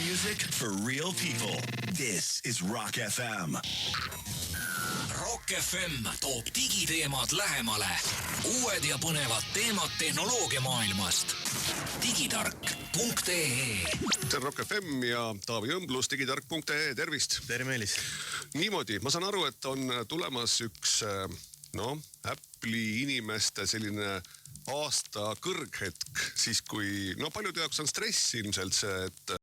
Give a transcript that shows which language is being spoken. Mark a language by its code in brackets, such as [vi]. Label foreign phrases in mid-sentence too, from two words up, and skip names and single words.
[en] music for real people. This is Rock FM. [et] Rock FM toob digiteemad lähemale. Uued ja põnevad teemad tehnoloogiamaailmast. Digitark.ee. See on Rock FM ja Taavi Õmblus digitark.ee. Tervist! Tere, Meelis! Niimoodi, ma saan aru, et on tulemas üks Apple'i inimeste selline aasta kõrghetk, siis kui paljude jaoks on stress ilmselt see, et